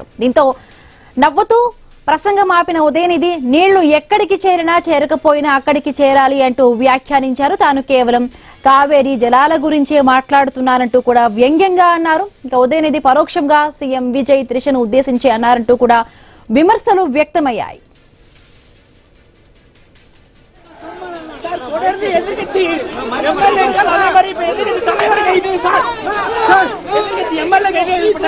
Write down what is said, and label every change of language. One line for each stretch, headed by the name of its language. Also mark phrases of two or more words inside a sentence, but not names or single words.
Telugu: దీంతో నవ్వుతూ ప్రసంగం ఆపిన ఉదయనిధి నీళ్లు ఎక్కడికి చేరినా చేరకపోయినా అక్కడికి చేరాలి అంటూ వ్యాఖ్యానించారు. తాను కేవలం కావేరీ జలాల గురించే మాట్లాడుతున్నారంటూ కూడా వ్యంగ్యంగా అన్నారు. ఇంకా ఉదయనిధి పరోక్షంగా సీఎం విజయ్ త్రిషను ఉద్దేశించి అన్నారంటూ కూడా విమర్శలు వ్యక్తమయ్యాయి.
Tamil: தொடர்ந்து எதிர்கட்சி எம்எல்ஏக்கள் அதே மாதிரி இப்ப எதிர்கட்சி தலைவர் கைது சார் எதிர்கட்சி எம்எல்ஏ கைது